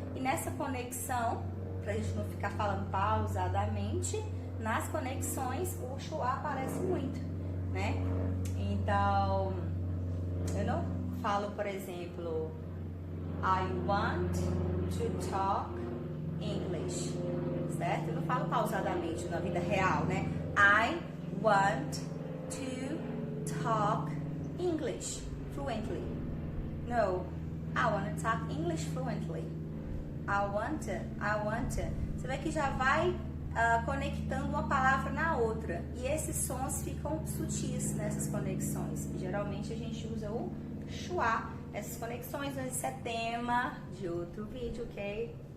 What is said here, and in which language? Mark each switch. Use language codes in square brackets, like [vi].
[pt] E nessa conexão, pra gente não ficar falando pausadamente, nas conexões o schwa aparece muito, né? Então, eu não falo, por exemplo, [en] I want to talk English, [pt] certo? Eu não falo pausadamente na vida real, né? [en] I want to talk English fluently. No, I want to talk English fluently. I want to. [pt] Você vê que já vai conectando uma palavra na outra. E esses sons ficam sutis nessas conexões. E, geralmente a gente usa o schwa nessas conexões, mas isso é tema de outro vídeo, ok?